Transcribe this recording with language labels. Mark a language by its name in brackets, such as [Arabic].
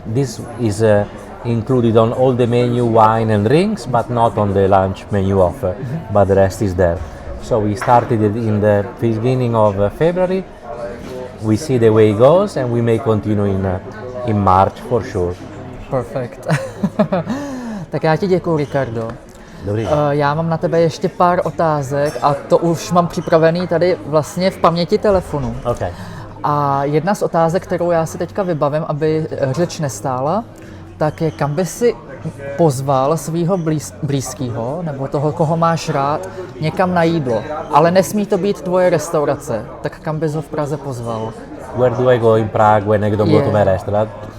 [English] This is included on all the menu, wine and drinks, but not on the lunch menu offer, but the rest is there. So we started it in the beginning of February. We see the way it goes and we may continue in March for sure. [Czech] Perfect. Tak já ti děkuju, Riccardo. Dobrý. Já mám na tebe ještě pár otázek a to už mám připravený tady vlastně v paměti telefonu. [English] Okay. [Czech] A jedna z otázek, kterou já si teďka vybavím, aby řeč nestála, tak je, kam by si pozval svého blízkého nebo toho, koho máš rád, někam na jídlo. Ale nesmí to být tvoje restaurace. Tak kam bys ho v Praze pozval? [English] Where do I go in Prague when I don't go to my restaurant?